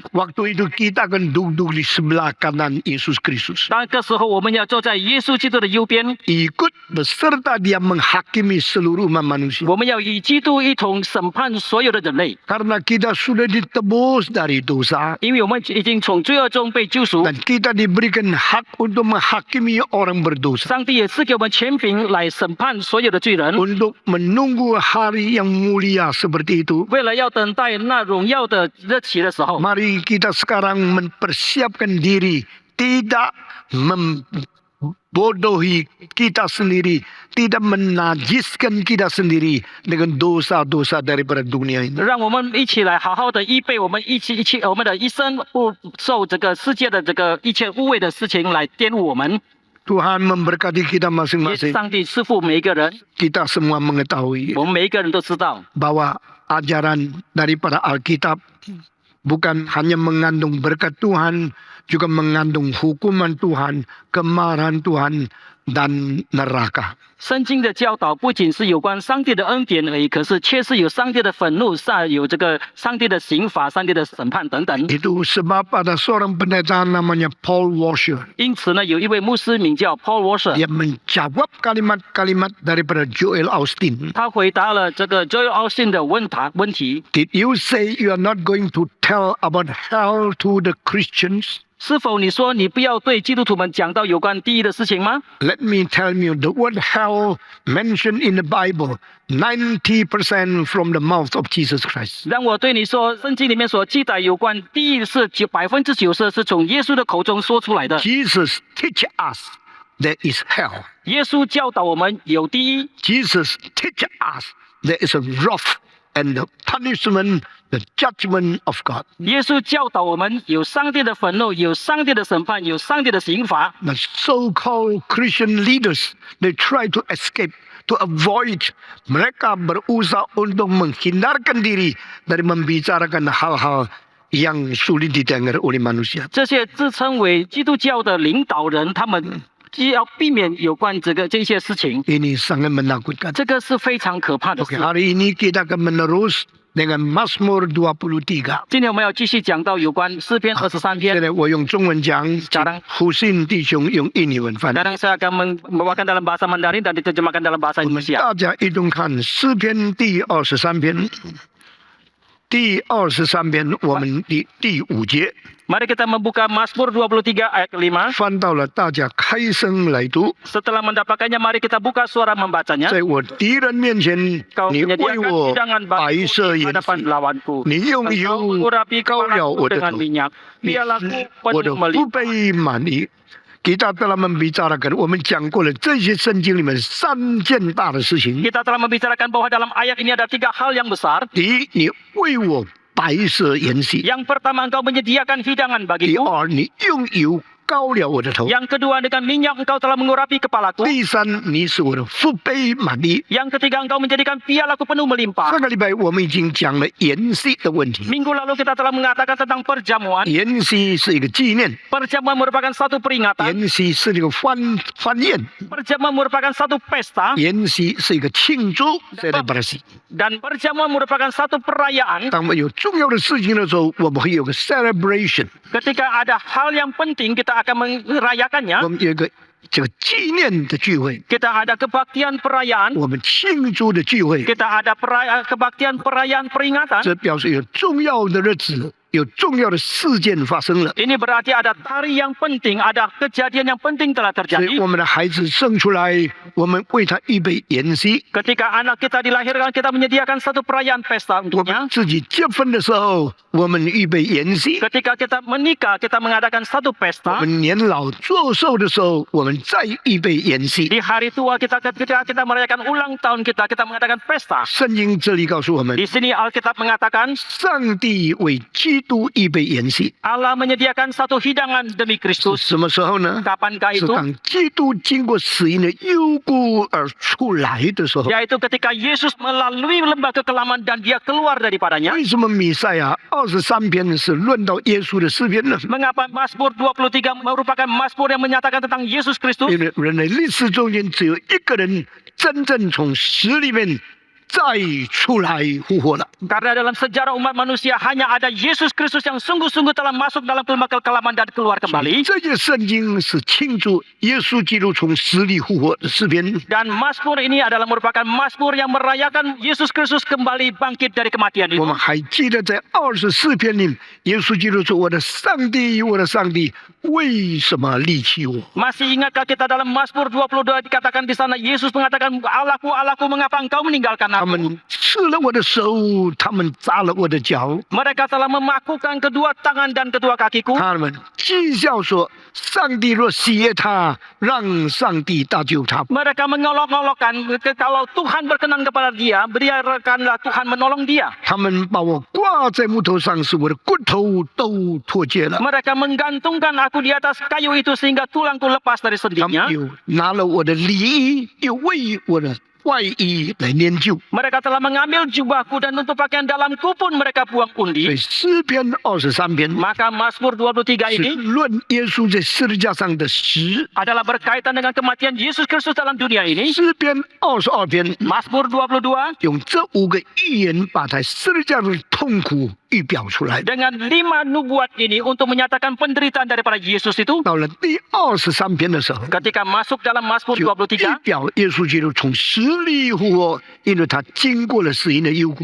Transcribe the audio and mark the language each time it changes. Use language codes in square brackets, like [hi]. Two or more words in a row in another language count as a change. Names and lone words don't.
[id] Waktu itu kita akan duduk di sebelah kanan Yesus Kristus. [zh] 那个时候，我们要坐在耶稣基督的右边， [id] Ikut beserta dia menghakimi seluruh umat manusia. [zh] 我们要与基督一同审判所有的人类， [id] Karena kita sudah ditebus dari dosa. [zh] 因为我们已经从罪恶中被救赎。 [id] Dan kita diberikan hak untuk menghakimi orang berdosa. [zh] 上帝也赐给我们权柄来审判所有的罪人， [id] Untuk menunggu hari yang mulia seperti itu. [zh] 为了要等待那荣耀的日期的时候， [id] Mari kita sekarang mempersiapkan diri. Tidak membodohi kita sendiri. Tidak menajiskan kita sendiri dengan dosa-dosa daripada dunia ini. [zh] 让我们一起来好好的预备我们我们的一生，不受这个世界的这个一切污秽的事情来玷污我们。 [id] Tuhan memberkati kita [zh] 愿 [id] masing-masing. [zh] 上帝赐福每一个人， [id] Kita semua mengetahui [zh] 我们每一个人都知道， [id] bahwa ajaran daripada Alkitab bukan hanya mengandung berkat Tuhan, juga mengandung hukuman Tuhan, kemarahan Tuhan, dan neraka. [zh] 圣经的教导不仅是有关上帝的恩典而已，可是却是有上帝的愤怒，有这个上帝的刑罚、上帝的审判等等。 [id] Itu sebab ada seorang pendeta namanya Paul Washer. [zh] 因此呢，有一位牧师名叫 Paul Washer， [id] Dia menjawab kalimat-kalimat daripada Joel Austin. [zh] 他回答了这个 Joel Austin 的问题。 [en] Did you say you are not going to tell about hell to the Christians? [zh] 是否你说你不要对基督徒们讲到有关地狱的事情吗？ [en] Let me tell you, the word hell mentioned in the Bible, 90% from the mouth of Jesus Christ. [zh] 让我对你说，圣经里面所记载有关地狱是90%是从耶稣的口中说出来的。 [en] Jesus teach us there is hell. [zh] 耶稣教导我们有地狱， [en] Jesus teach us there is a wrath and the punishment, the judgment of God. [zh] 耶稣教导我们有上帝的愤怒，有上帝的审判，有上帝的刑罚。 [en] The so-called Christian leaders, they try to escape, to avoid. [id] Mereka berusaha untuk menghindarkan diri dari membicarakan hal-hal yang sulit didengar oleh manusia. [zh] 这些自称为基督教的领导人，他们要避免有关这些事情， [id] Ini sangat menakutkan. [zh] 这个是非常可怕的 [id] Oke, [zh] 事。 [id] hari ini kita akan menerus dengan Mazmur 23. [zh] 今天我们要继续讲到有关诗篇23篇。 Jadi, 我用中文讲， [id] Sekarang [zh] Husin 弟兄用印尼文翻。 [id] Sekarang saya akan membawakan dalam bahasa Mandarin dan diterjemahkan dalam bahasa [zh] 我们 [id] Indonesia. [zh] 大家一同看诗篇第23篇，第23篇我们的第5节， [id] Mari kita membuka Mazmur 23 ayat 5. [zh] 翻到了，大家开声来读。 [id] Setelah mendapatkannya, mari kita buka suara membacanya. [zh] 在我敌人面前， [id] Kau [zh] 你为 [id] menyediakan [zh] 我 [id] hidangan [zh] 摆 [id] bagiku [zh] 设 [id] di [zh] 筵 [id] hadapan [zh] 席， [id] lawanku. [zh] 你用 [id] Engkau [zh] 油 [id] mengurapi [zh] 膏了 [id] kepalaku [zh] 我的 [id] dengan [zh] 头， [id] minyak. [zh] 你 [id] Biarlah [zh] 使 [id] ku [zh] 我的 [id] penuh [zh] 福 [id] melimpah. [zh] 杯满溢。 [id] Kita telah membicarakan, [zh] 我们讲过了这些圣经里面3件大的事情。 [id] Kita telah membicarakan bahwa dalam ayat ini ada 3 hal yang besar. [zh] 第一，你为我摆设筵席； [id] Yang pertama, engkau menyediakan hidangan [zh] 第 [id] bagiku. [zh] 二，你用油膏了我的头； [id] Yang kedua, dengan minyak engkau telah mengurapi kepalaku. [zh] 第三，你使我的福杯满溢。 [id] Yang ketiga, engkau menjadikan pialaku penuh melimpah. [zh] 上个礼拜我们已经讲了筵席的问题。 [id] Minggu lalu kita telah mengatakan tentang perjamuan. [zh] 筵席是一个纪念， [id] Perjamuan merupakan satu peringatan. [zh] 筵席是一个欢宴， [id] Perjamuan merupakan satu pesta. [zh] 筵席是一个庆祝 celebrasi。 [id] Dan perjamuan merupakan satu perayaan. [zh] 当我们有重要的事情的时候，我们会有个 celebration， [id] Ketika ada hal yang penting, kita akan merayakannya. [zh] 我们有一个这个纪念的聚会， [id] Kita ada kebaktian perayaan. [zh] 我们庆祝的聚会， [id] Kita ada kebaktian perayaan peringatan. [zh] 这表示有重要的日子，有重要的事件发生了。 [id] Ini berarti ada hari yang penting, ada kejadian yang penting telah [zh] 所以 [id] terjadi. [zh] 我们的孩子生出来，我们为他预备筵席； [id] Ketika anak kita dilahirkan, kita menyediakan satu perayaan pesta [zh] 我 [id] untuknya. [zh] 们自己结婚的时候，我们预备筵席； [id] Ketika kita menikah, kita mengadakan satu [zh] 我 [id] pesta. [zh] 们年老做寿的时候，我们再预备筵席。 [id] Di hari tua kita, ketika kita merayakan ulang tahun kita mengadakan pesta. [zh] 圣经这里告诉我们， [id] Di sini Alkitab mengatakan [zh] 上帝为基督预备筵席， [id] Allah menyediakan satu hidangan demi [zh] 是 [id] Kristus. [zh] 什么时候呢？ [id] Kapankah [zh] 是 [id] itu? [zh] 当基督经过死荫的幽谷而出来的时候。 [id] Yaitu ketika Yesus melalui lembah kekelaman dan dia keluar daripadanya. [zh] 为什么弥赛亚23篇是论到耶稣的诗篇呢？ [id] Mengapa Mazmur 23 merupakan Mazmur yang menyatakan tentang Yesus Kristus? [zh] 因为人类历史中间只有一个人真正从死里面再出来复活了。 [id] Karena dalam sejarah umat manusia hanya ada Yesus Kristus yang sungguh-sungguh telah masuk dalam lembah kekelaman dan keluar kembali. [zh] 这些圣经是庆祝耶稣基督从死里复活的诗篇。 [id] Dan Mazmur ini adalah merupakan Mazmur yang merayakan Yesus Kristus kembali bangkit dari kematian [zh] 我 [id] itu. [zh] 们还记得在24篇里，耶稣基督说：“我的上帝，我的上帝，为什么离弃我？” [id] Masih ingatkah kita dalam Mazmur 22 dikatakan di sana Yesus mengatakan, Allahku, Allahku, mengapa engkau meninggalkan [zh] 他 [id] aku? [zh] 们刺了我的手，他们扎了我的脚， [id] Mereka telah memakukan kedua tangan dan kedua kakiku. [zh] 他们讥笑说：“ 上帝若喜悦他，让上帝搭救他。 [id] Mereka mengolok-olokkan, kalau Tuhan berkenan kepada dia, biarkanlah Tuhan menolong dia. [zh] 他们把我挂在木头上，使我的骨头都脱节了。 [id] Mereka menggantungkan aku di atas kayu itu sehingga tulangku lepas dari [zh] 他们 [id] sendinya. [zh] 又拿了我的里衣，又为我的外衣来研究。 [id] Mereka telah mengambil jubahku dan untuk pakaian dalamku pun mereka buang [zh] 所以 [id] undi. [zh] 诗篇23篇 [id] Maka Mazmur 23 [zh] 是 [id] ini [zh] 论耶稣在十字架上的死。 [id] adalah berkaitan dengan kematian Yesus Kristus dalam dunia ini. [zh] 诗篇22篇 [id] Mazmur 22 [zh] 用这5个预言把他十字架的痛苦预表出来。 [id] dengan 5 nubuat ini untuk menyatakan penderitaan daripada Yesus itu. [zh] 到了第23篇的时候， [id] Ketika masuk dalam Mazmur [zh] 就预 [id] 23, [zh] 表耶稣基督从死里复活，因为他经过了死荫的幽谷。